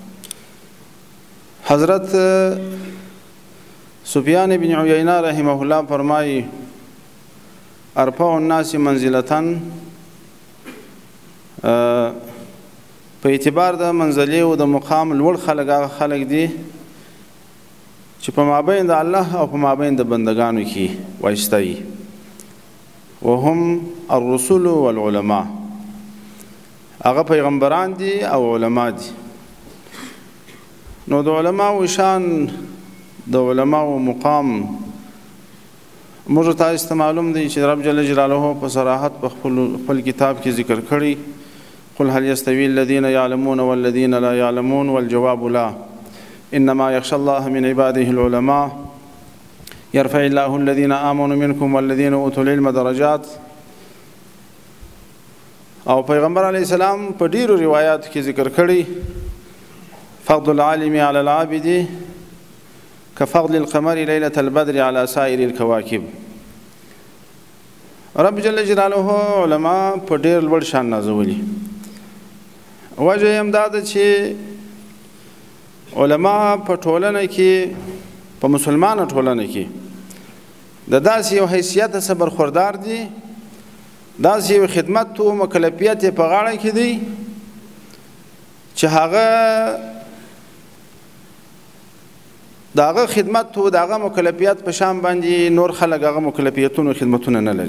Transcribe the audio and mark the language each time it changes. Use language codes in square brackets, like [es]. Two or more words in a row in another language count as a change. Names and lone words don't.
[ps] حضرت سفیان بن عیینه [ar] رحمه الله [ps] فرمایي: [ar] ارفع الناس منزلتن، [ps] په اعتبار د منزلې او د مقام لوړ خلک هغه خلک دي چې په مابین د الله او په مابین د بندگانو کې وایسته وي، [ar] وهم الرسول والعلماء. [ps] هغه پیغمبران دي او علما دي. نو د علماو شان، د علماو مقام موږ تاسو ته معلوم دی چې رب [ar] جل جلاله [ps] په صراحت په خپل کتاب کې ذکر کړی: [ar] قل هل يستوي الذين يعلمون والذين لا يعلمون والجواب لا انما يخشى الله من عباده العلماء يرفع الله الذين آمنوا منكم والذين اوتوا العلم درجات. [ps] او پیغمبر [ar] علیه السلام [ps] په ډیرو روایاتو کې ذکر کړی: [ar] فضل العالم على العابد كفضل القمر ليلة البدر على سائر الكواكب. [ps] رب [ar] جل جلاله [ps] علما په ډیر لوړ شان نازولي. وجه یې همدا ده چې علما په ټولنه کې، په مسلمانه ټولنه کې د داسې یو حیثیت څخه برخوردار دي، داسې یو خدمت او مکلفیت یې په غاړه کې دی چې هغه د هغه خدمت او د هغه مکلفیت په شان باندې نور خلک هغه مکلفیتونه خدمتونه نه لري.